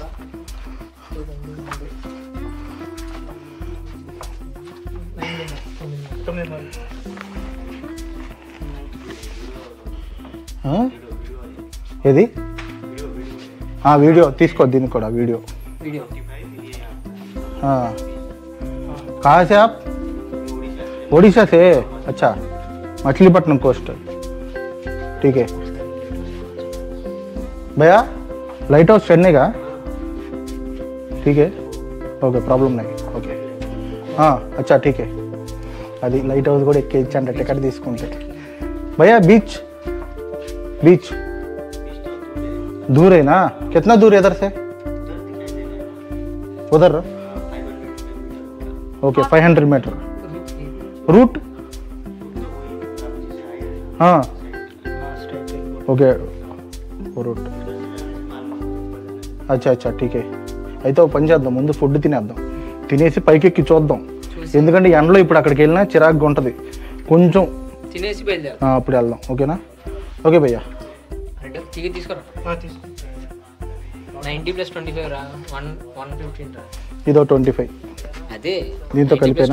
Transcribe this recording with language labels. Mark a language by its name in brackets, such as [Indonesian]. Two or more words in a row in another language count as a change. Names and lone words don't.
[Telugu] ఏది వీడియో తీసుకో, దీనికి కూడా వీడియో. [Hindi] कहाँ से आप? ओडिशा से? अच्छा, मछलीपट्टनम कोस्ट, ठीक है भैया. [English] light house [Hindi] चेन्नई का, ठीक है, ओके, प्रॉब्लम नहीं, ओके. अच्छा ठीक है. [Telugu] అది [English] light house [Telugu] కూడా ఎక్కించండి టికెట్ తీసుకుంటే. [Hindi] भैया बीच दूर है ना? कितना दूर है इधर से? उधर ओके, 500 मीटर रूट. [Telugu] हाँ ఓకే, రూట్. [Hindi] అచ్చా ठीक है. [Telugu] అయితే ఒక పని చేద్దాం, ముందు ఫుడ్ తినేద్దాం, తినేసి పైకి ఎక్కి చూద్దాం. ఎందుకంటే ఎండలో ఇప్పుడు అక్కడికి వెళ్ళినా చిరాకుగా ఉంటుంది కొంచెం, తినేసి అప్పుడు వెళ్దాం. ఓకేనా? ఓకే భయ్యా. ఇదో 25, దీంతో కలిపేనా?